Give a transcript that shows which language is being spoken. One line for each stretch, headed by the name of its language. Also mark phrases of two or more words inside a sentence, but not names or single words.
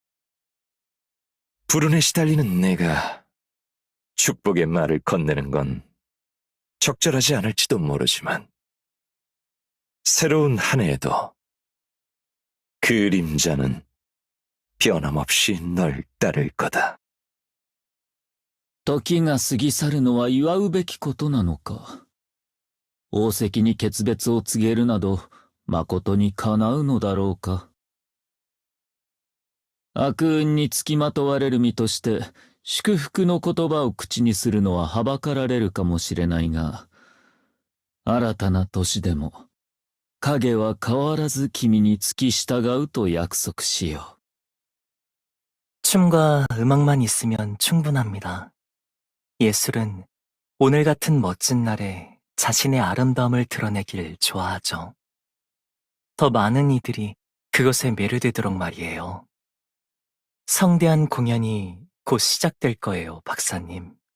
Korean: 불운에 시달리는 내가 축복의 말을 건네는 건 적절하지 않을지도 모르지만 새로운 한 해에도 그림자는 변함없이 널 따를 거다.
Japanese: 時が過ぎ去るのは祝うべきことなのか。王石に決別を告げるなど、誠にかなうのだろうか。悪運につきまとわれる身として、祝福の言葉を口にするのははばかられるかもしれないが、新たな年でも、影は変わらず君に付き従うと約束しよう。
Korean: 춤과 음악만 있으면 충분합니다. 예술은 오늘 같은 멋진 날에 자신의 아름다움을 드러내길 좋아하죠. 더 많은 이들이 그것에 매료되도록 말이에요. 성대한 공연이 곧 시작될 거예요, 박사님.